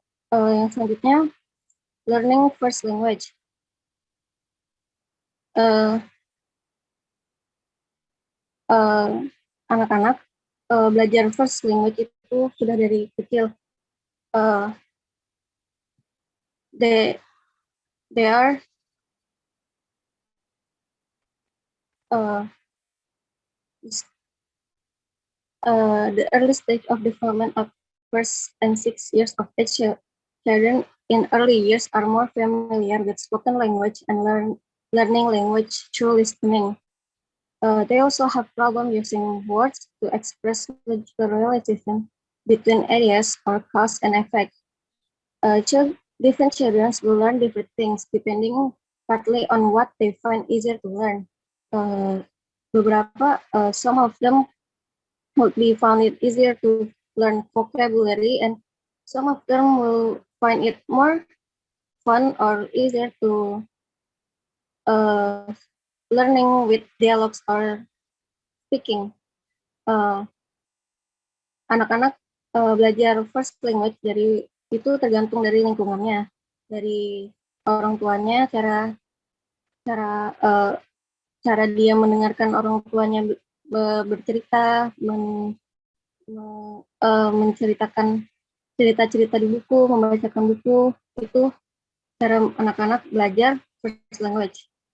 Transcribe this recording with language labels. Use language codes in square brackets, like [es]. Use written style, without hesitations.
[id] Yang selanjutnya, learning first language. Anak-anak belajar first language itu sudah dari kecil. [en] They are the early stage of development of first and 6 years of age. Children in early years are more familiar with spoken language and learning language through listening. They also have problem using words to express logical relation between ideas or cause and effect. Different children will learn different things depending partly on what they find easier to learn. Some of them would be found it easier to learn vocabulary, and some of them will find it more fun or easier to learning with dialogues or speaking. [id] Anak-anak belajar first language dari itu tergantung dari lingkungannya, dari orang tuanya, cara dia mendengarkan orang tuanya bercerita, menceritakan cerita-cerita di buku, membacakan buku, itu cara anak-anak belajar first language.